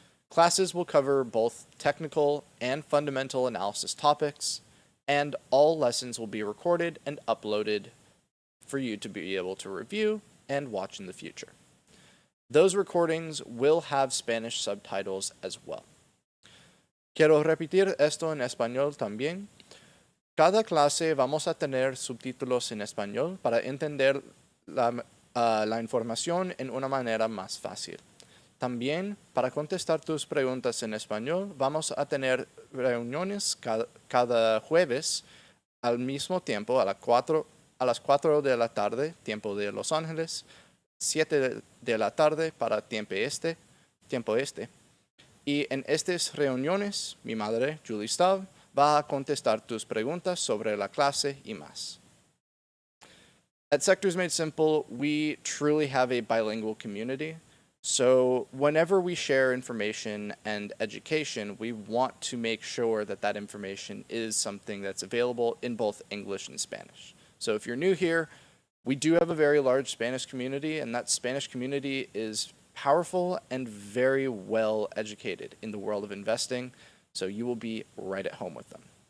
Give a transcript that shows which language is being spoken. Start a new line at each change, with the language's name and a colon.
English: Classes will cover both technical and fundamental analysis topics, and all lessons will be recorded and uploaded for you to be able to review and watch in the future. Those recordings will have Spanish subtitles as well.
Spanish: Quiero repetir esto en español también. Cada clase vamos a tener subtítulos en español para entender la información en una manera más fácil. También, para contestar tus preguntas en español, vamos a tener reuniones cada jueves al mismo tiempo a las 4 de la tarde, tiempo de Los Ángeles, 7 de la tarde para tiempo este. Y en estas reuniones, mi madre, Julie Stav, va a contestar tus preguntas sobre la clase y más.
English: At Sectors Made Simple, we truly have a bilingual community. So whenever we share information and education, we want to make sure that that information is something that's available in both English and Spanish. So if you're new here, we do have a very large Spanish community, and that Spanish community is powerful and very well educated in the world of investing, so you will be right at home with them.